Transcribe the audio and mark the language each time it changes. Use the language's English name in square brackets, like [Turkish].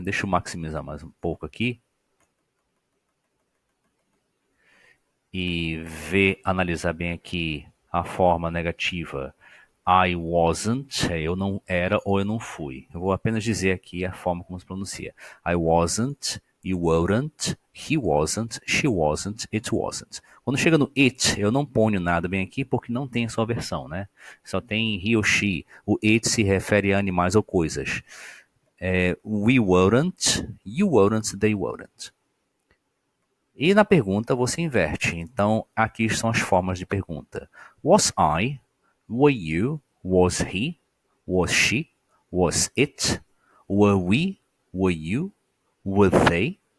[Portuguese] Deixa eu maximizar mais um pouco aqui e ver, analisar bem aqui a forma negativa. [English] I wasn't, [Portuguese] eu não era ou eu não fui. Eu vou apenas dizer aqui a forma como se pronuncia. [English] I wasn't, you weren't, he wasn't, she wasn't, it wasn't. [Portuguese] Quando chega no it, eu não ponho nada bem aqui porque não tem a sua versão, né? Só tem he ou she. O it se refere a animais ou coisas. [English] We weren't, you weren't, they weren't. [Portuguese] E na pergunta você inverte. Então, aqui estão as formas de pergunta. [English] Was I? Were you? Was he? Was she? Was it? Were we? Were you? Were they?